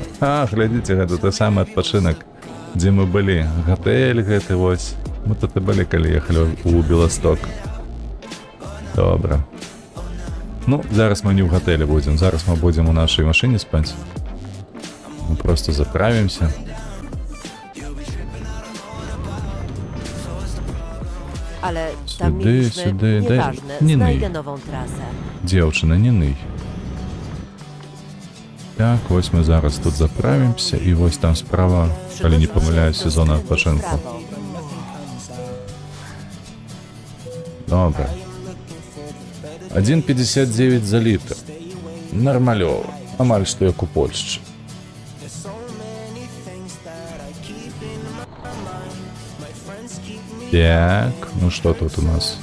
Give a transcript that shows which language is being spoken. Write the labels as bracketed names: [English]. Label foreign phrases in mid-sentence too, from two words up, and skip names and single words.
[Belarusian] А, глядзіце, гэта той самы адпачынак, дзе мы былі. Гатэль гэты вось. Мы тут і былі, калі ехалі ў Беласток. Добра. Ну, зараз мы не ў гатэлі будзем. Зараз мы будзем у нашай машыне спаць. Мы просто заправімся. [Polish] Ale tam [Ukrainian] Сюди, [Polish] mieliśmy, [Ukrainian] сюди, дай- [Polish] nieważne, nie znajdę nyj. nową trasę. [Belarusian] Дзеўчына, не ный. Так, вось мы зараз тут заправімся, і вось там справа, калі не памыляюся, зона [Polish] Skrętu w [Belarusian] адпачынку. [Polish] prawo. [Belarusian] Добра. 1,59 за літр. Нармалёва. Амаль што як у Польшчы. Так, [Russian] ну что тут у нас?